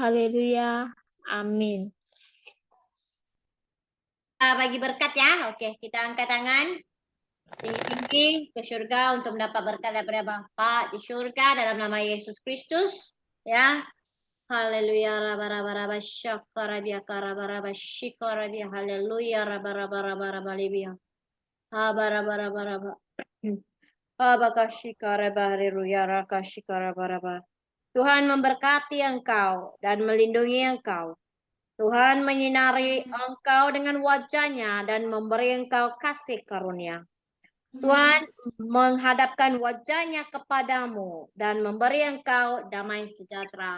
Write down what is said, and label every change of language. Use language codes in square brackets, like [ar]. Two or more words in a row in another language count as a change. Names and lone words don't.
[id] Haleluya. Amin. Bagi berkat ya. Oke, kita angkat tangan tinggi-tinggi ke surga untuk mendapat berkat daripada Bapa di surga dalam nama Yesus Kristus. Ya. Haleluya. Raba-raba-raba syakarabiya shikarabiya. Haleluya. Raba-raba-raba libya. Haba-raba-raba-raba. Tuhan memberkati engkau dan melindungi engkau. Tuhan menyinari engkau dengan wajah-Nya dan memberi engkau kasih karunia. Tuhan menghadapkan wajah-Nya kepadamu dan memberi engkau damai sejahtera.